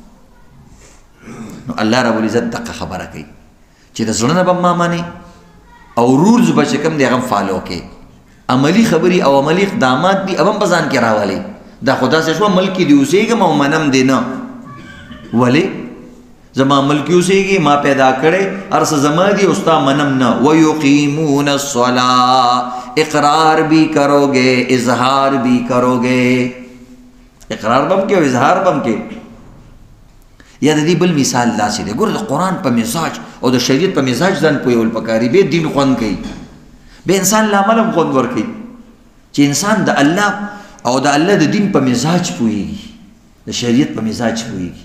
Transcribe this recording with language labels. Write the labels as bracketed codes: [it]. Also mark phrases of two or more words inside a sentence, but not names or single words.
[ps] نو الله رب العزت دقه خبره کوي چې د زړه نه به ما منې او رولز به چې کوم دی هغه هم فالو کوي. عملي خبرې او عملي اقدامات دي هغه هم په ځان کې راولي. دا خو داسې شوه ملک کې دې اوسېږم او منم دې نه. ولې؟ زما ملک کې اوسېږي، ما پیدا کړی، هر څه زما دي او ستا منم نه. [ar] ویقیمون الصلاة، [ur] اقرار بھی کرو گے اظہار بھی کرو گے. [ps] اقرار بم کې او اظهار بم کې. یا د دې بل مثال داسې دی، ګوره د قرآن په مزاج او د شریعت په مزاج ځان پوهول پکاري. به دین خوند کوي، به انسان له عمل هم خوند ورکوي چې انسان د الله او د الله د دین په مزاج پوهېږي، د شریعت په مزاج پوهېږي.